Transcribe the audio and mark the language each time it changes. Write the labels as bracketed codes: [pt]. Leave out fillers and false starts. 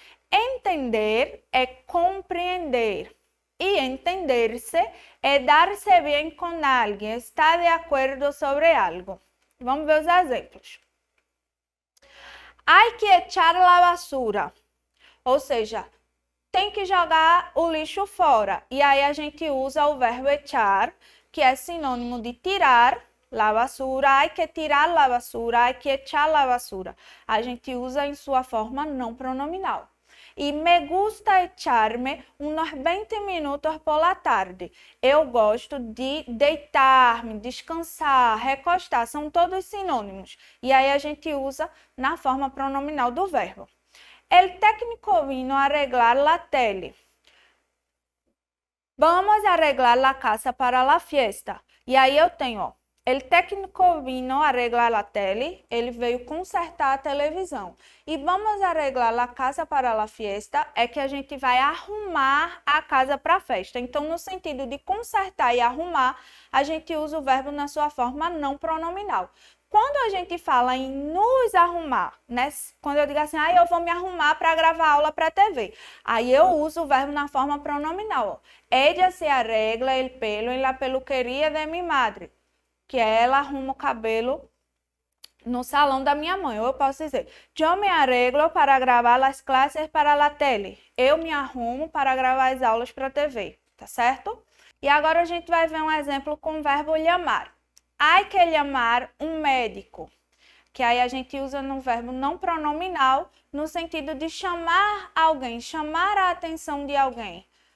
[pt] Entender é compreender. E entender-se é dar-se bem com alguém, estar de acordo sobre algo. Vamos ver os exemplos. [es] Hay que echar la basura. [pt] Ou seja, tem que jogar o lixo fora. E aí a gente usa o verbo echar, que é sinônimo de tirar la basura. [es] Hay que tirar la basura, hay que echar la basura. [pt] A gente usa em sua forma não pronominal. [es] E me gusta echarme uns 20 minutos por la tarde. [pt] Eu gosto de deitar-me, descansar, recostar. São todos sinônimos. E aí a gente usa na forma pronominal do verbo. [es] El técnico vino a arreglar la tele. Vamos arreglar la casa para la fiesta. [pt] E aí eu tenho, ó, [es] el técnico vino a arreglar la tele. [pt] Ele veio consertar a televisão. E [es] vamos arreglar la casa para la fiesta [pt] é que a gente vai arrumar a casa para a festa. Então, no sentido de consertar e arrumar, a gente usa o verbo na sua forma não pronominal. Quando a gente fala em nos arrumar, né? Quando eu digo assim, eu vou me arrumar para gravar aula para a TV. Aí eu uso o verbo na forma pronominal. [es] Ella se arregla el pelo en la peluquería de mi madre. [pt] Que ela arruma o cabelo no salão da minha mãe. Ou eu posso dizer, [es] yo me arreglo para gravar as classes para la tele. [pt] Eu me arrumo para gravar as aulas para a TV, tá certo? E agora a gente vai ver um exemplo com o verbo llamar. [es] Hay que llamar um médico, [pt] que aí a gente usa no verbo não pronominal, no sentido de chamar alguém, chamar a atenção de alguém.